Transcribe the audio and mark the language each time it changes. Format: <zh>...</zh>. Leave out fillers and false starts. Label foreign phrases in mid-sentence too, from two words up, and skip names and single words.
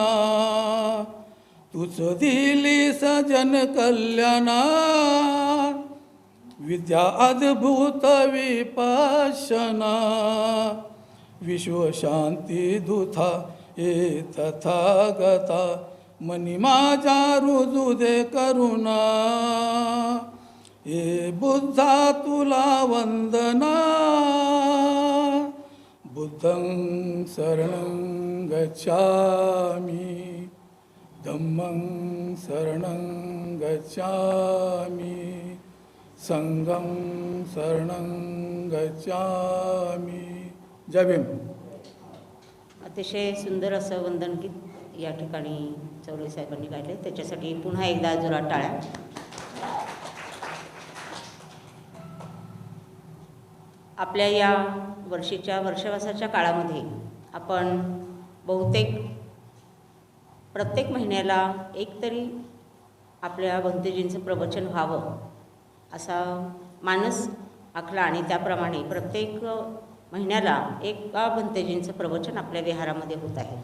<mr>तूच दिलीस जन कल्याणा, विद्या अद्भुत विपश्यना. विश्वशांती दूता ये तथागता, मनी माझ्या रुजू दे करुणा. हे बुद्धा तुला वंदना,</mr> <pi>बुद्धं शरणं गच्छामि, धम्मं शरणं गच्छामि, संघं शरणं गच्छामि.</pi> <mr>जय भीम. अतिशय सुंदर असं वंदनगीत या ठिकाणी चौरे साहेबांनी गायले. त्याच्यासाठी पुन्हा एकदा जोरात टाळ्या. आपल्या या वर्षावासाच्या काळामध्ये आपण बहुतेक प्रत्येक महिन्याला एकतरी आपल्या भंतेजींचं प्रवचन व्हावं असा मानस आखला आणि त्याप्रमाणे प्रत्येक महिन्याला एका भंतेजींचं प्रवचन आपल्या विहारामध्ये होत आहे.</mr>